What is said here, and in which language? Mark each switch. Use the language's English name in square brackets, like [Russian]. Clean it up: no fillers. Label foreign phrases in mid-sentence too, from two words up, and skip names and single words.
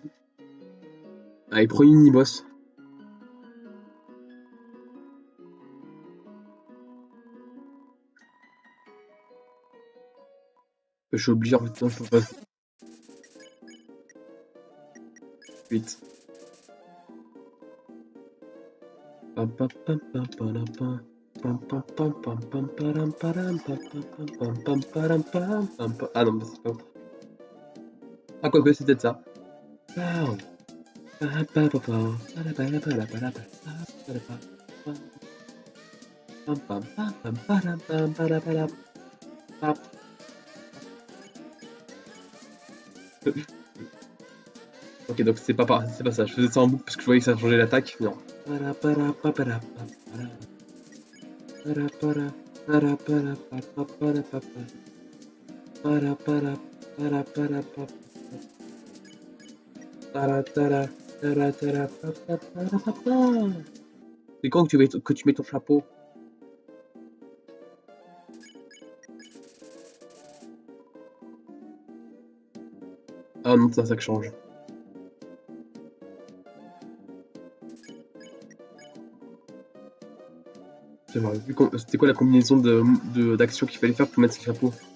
[French] Allez, premier mini-boss. Je suis obligé en fait, non, je peux pas. Vite. Pam pam pam pam pam pam. Pam pam pam pam pam param param pam pam pam pam param pam pam pam. Ah non, mais c'est pas. Ah quoi que c'est peut-être ça. Pow. Pa pa pa pa. Para para para para para para pa. Pam pam pam pam param pam para para pam. Ok, donc c'est pas ça. Je faisais ça en boucle parce que je voyais que ça changeait l'attaque. Non. Para para pa para pa para. Para para para para pa pa para pa pa. Para para para para pa pa. Tara tara tara tara pa pa para pa pa. C'est quand que tu mets ton chapeau? Ah non, c'est ça que change. J'aurais vu c'était quoi la combinaison d'actions qu'il fallait faire pour mettre ce chapeau?